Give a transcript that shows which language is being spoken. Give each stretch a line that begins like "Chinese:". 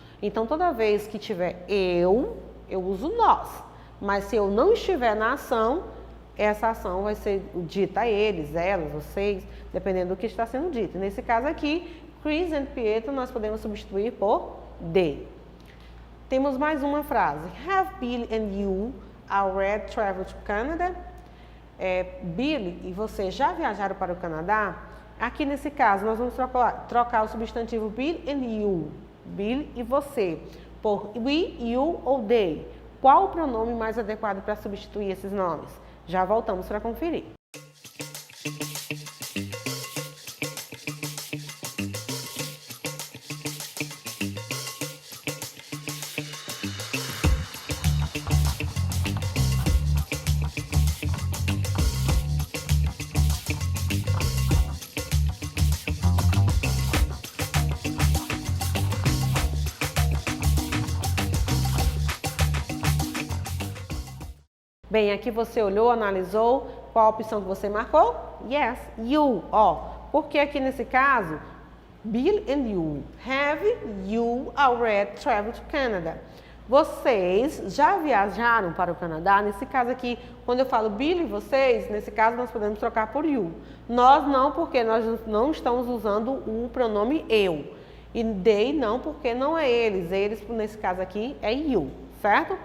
Portuguese: Então, toda vez que tiver eu uso nós. Mas se eu não estiver na ação, essa ação vai ser dita a eles, elas, vocês, dependendo do que está sendo dito. Nesse caso aqui, Chris and Pietro, nós podemos substituir por they. Temos mais uma frase.
English: Have Billy and you already traveled to Canada?
Portuguese: Billy e você já viajaram para o Canadá? Aqui nesse caso, nós vamos trocar o substantivo
English: Bill and you,
Portuguese: Bill e você, por we, you ou they. Qual o pronome mais adequado para substituir esses nomes? Já voltamos para conferir. Bem, aqui você olhou, analisou, qual a opção que você marcou?
English: Yes, you, ó.
Portuguese: Porque aqui nesse caso,
English: Bill and you, have you already traveled to Canada?
Portuguese: Vocês já viajaram para o Canadá? Nesse caso aqui, quando eu falo Bill e vocês, nesse caso nós podemos trocar por you. Nós não, porque nós não estamos usando o pronome eu. E they não, porque não é eles. Eles, nesse caso aqui, é you, certo?